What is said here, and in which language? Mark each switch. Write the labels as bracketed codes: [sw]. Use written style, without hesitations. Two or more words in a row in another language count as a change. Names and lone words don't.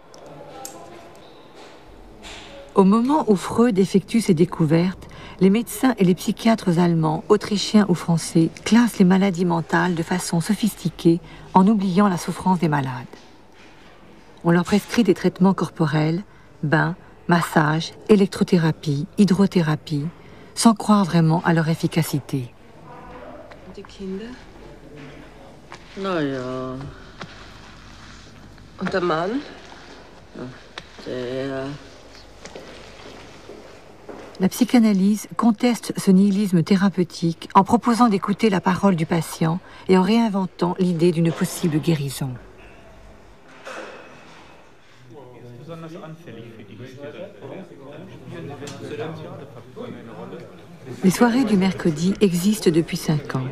[fr] Au moment où Freud effectue ses découvertes, les médecins et les psychiatres allemands, autrichiens ou français classent les maladies mentales de façon sophistiquée en oubliant la souffrance des malades. On leur prescrit des traitements corporels, bains, massages, électrothérapie, hydrothérapie, sans croire vraiment à leur efficacité. [de] Die Kinder? Na ja. Und der Mann? Der... [fr] La psychanalyse conteste ce nihilisme thérapeutique en proposant d'écouter la parole du patient et en réinventant l'idée d'une possible guérison. Les soirées du mercredi existent depuis 5 ans.